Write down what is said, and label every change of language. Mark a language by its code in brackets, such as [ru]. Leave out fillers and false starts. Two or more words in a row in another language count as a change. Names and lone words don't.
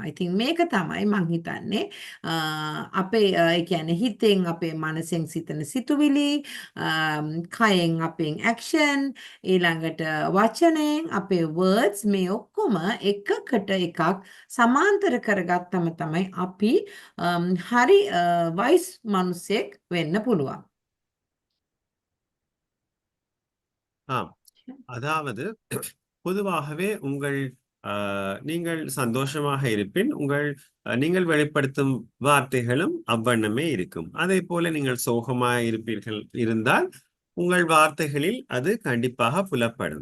[si] ඉතින් මේක තමයි මං හිතන්නේ අපේ ඒ කියන්නේ හිතෙන් අපේ මනසෙන් සිතන සිතුවිලි, කයෙන් අපේ ඇක්ෂන්, ඊළඟට වචනයෙන් අපේ words මේ ඔක්කොම එකකට එකක් සමාන්තර කරගත්තම තමයි අපි හරි වයිස් මිනිසෙක් වෙන්න පුළුවන්. [ta] ஆம் அதாவது பொதுவாகவே நீங்கள் சந்தோஷமாக இருப்பின் நீங்கள் வெளிப்படுத்தும் வார்த்தைகளும் அவ்வண்ணமே இருக்கும். அதே போல நீங்கள் சோகமாக இருந்தால் உங்கள் வார்த்தைகளில் அது கண்டிப்பாக புலப்படும்.